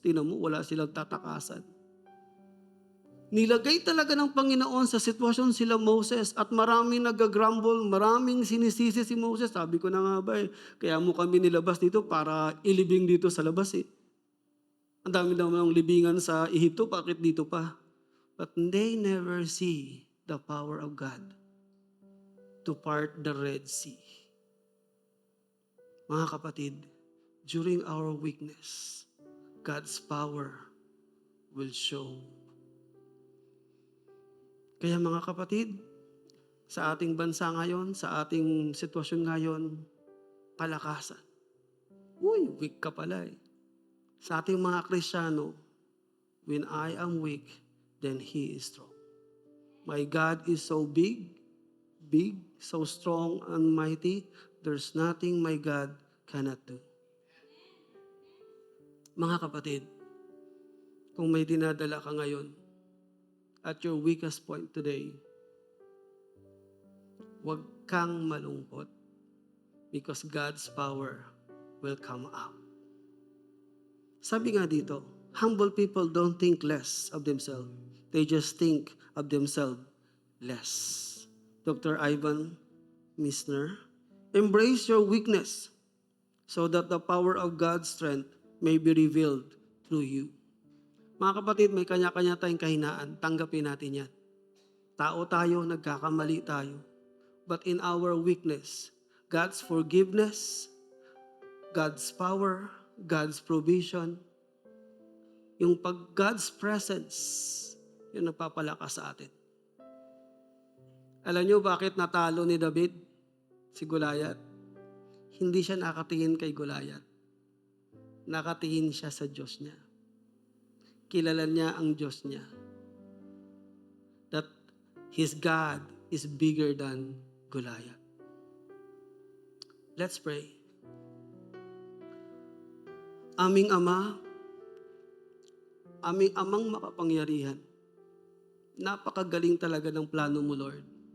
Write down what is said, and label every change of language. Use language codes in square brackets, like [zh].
[tl] Tingnan mo, wala silang tatakasan. Nilagay talaga ng Panginoon sa sitwasyon sila Moses at maraming nag-grumble, maraming sinisisi si Moses. Sabi ko na nga ba kaya mo kami nilabas dito para ilibing dito sa labas eh. Ang dami naman ng libingan sa Ehipto, bakit dito pa? [en] But they never see the power of God to part the Red Sea. [tl] Mga kapatid, [en] during our weakness, God's power will show. [tl] Kaya mga kapatid, sa ating bansa ngayon, sa ating sitwasyon ngayon, palakasan. Uy, weak ka pala eh. Sa ating mga Kristiyano, [en] when I am weak, then He is strong. My God is so big, so strong and mighty, there's nothing my God cannot do. [tl] Mga kapatid, kung may dinadala ka ngayon, [en] at your weakest point today, [tl] huwag kang malungkot [en] because God's power will come out. [tl] Sabi nga dito, [en] humble people don't think less of themselves. They just think of themselves less. Dr. Ivan Misner, embrace your weakness so that the power of God's strength may be revealed through you. [tl] Mga kapatid, may kanya-kanya tayong kahinaan. Tanggapin natin yan. Tao tayo, nagkakamali tayo. [en] But in our weakness, God's forgiveness, God's power, God's provision, yung God's presence, [tl] yung nagpapalakas sa atin. Alam niyo bakit natalo ni David si Goliath? Hindi siya nakatingin kay Goliath. Nakatingin siya sa Diyos niya. Kilala niya ang Diyos niya. [en] That his God is bigger than Goliath. Let's pray. [tl] Aming Ama, aming Amang makapangyarihan, napakagaling talaga ng plano mo, Lord.